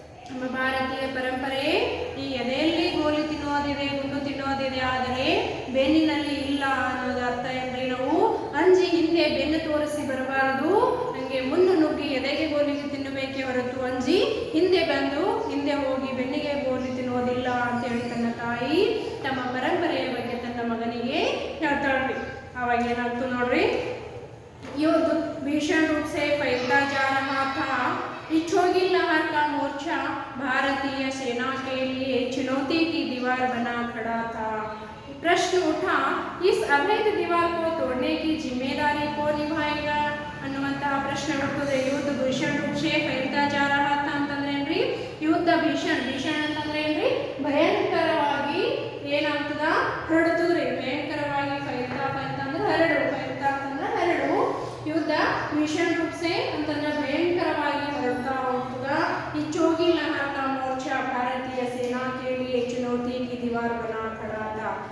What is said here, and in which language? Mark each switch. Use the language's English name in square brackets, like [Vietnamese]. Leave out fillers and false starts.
[Kannada] ನಮ್ಮ ಭಾರತೀಯ ಪರಂಪರೆ ಈ ಎದೆಯಲ್ಲಿ ಗೋಲಿ ತಿನ್ನೋದಿದೆ, ಗುಂಡು ತಿನ್ನೋದಿದೆ, ಆದರೆ ಬೆನ್ನಿನಲ್ಲಿ ಇಲ್ಲ ಅನ್ನೋದು ಅರ್ಥ ಏನ್ರಿ. ನಾವು ಅಂಜಿ ಹಿಂದೆ ಬೆನ್ನು ತೋರಿಸಿ ಬರಬಾರದು, ನನಗೆ ಮುನ್ನು ನುಗ್ಗಿ ಎದೆಗೆ ಗೋಲಿಗೆ ತಿನ್ನಬೇಕೇ ಹೊರತು ಅಂಜಿ ಹಿಂದೆ ಬಂದು ಹಿಂದೆ ಹೋಗಿ ಬೆನ್ನಿಗೆ ಗೋಲಿ ತಿನ್ನೋದಿಲ್ಲ ಅಂತೇಳಿ ತನ್ನ ತಾಯಿ ತಮ್ಮ ಪರಂಪರೆಯ ಬಗ್ಗೆ ತನ್ನ ಮಗನಿಗೆ ಹೇಳ್ತಾಳ್ರಿ. ಅವಾಗ ಏನಾಗ್ತು ನೋಡ್ರಿ, [Hindi] युद्ध भीषण रूप से फैलता जा रहा था. इच्छोगी लहर का मोर्चा भारतीय सेना के लिए चुनौती की दीवार बना खड़ा था. प्रश्न उठा, इस अवैध दीवार को तोड़ने की जिम्मेदारी कौन निभाएगा [Kannada] ಅನ್ನುವಂತಹ ಪ್ರಶ್ನೆ ಬರ್ತದೆ. ಯುದ್ಧ ಭೀಷಣ ರೂಪ [Hindi] से फैलता जा रहा था [Kannada] ಅಂತಂದ್ರೆ ಏನ್ರಿ, ಯುದ್ಧ ಭೀಷಣ ಅಂತಂದ್ರೆ ಏನ್ರಿ, ಭಯಂಕರವಾಗಿ ಏನಾಗ್ತದ, ಹರಡುತ್ತದ್ರಿ. ಭಯಂಕರವಾಗಿ ಫೈಲ್ತಾ ಅಂದ್ರೆ ಹರಡು, ಫೈಲ್ತಾ ಅಂತಂದ್ರೆ ಹರಡು. ಯುದ್ಧ ಭೀಷಣ ರೂಪ से ಅಂತಂದ್ರೆ ಭಯಂಕರವಾಗಿ ಹರಡ್ತಾ ಹೋಗ್ತದ. [Hindi] इच्छोगी लहर का मोर्चा भारतीय सेना के लिए चुनौती की दीवार बना खड़ा था.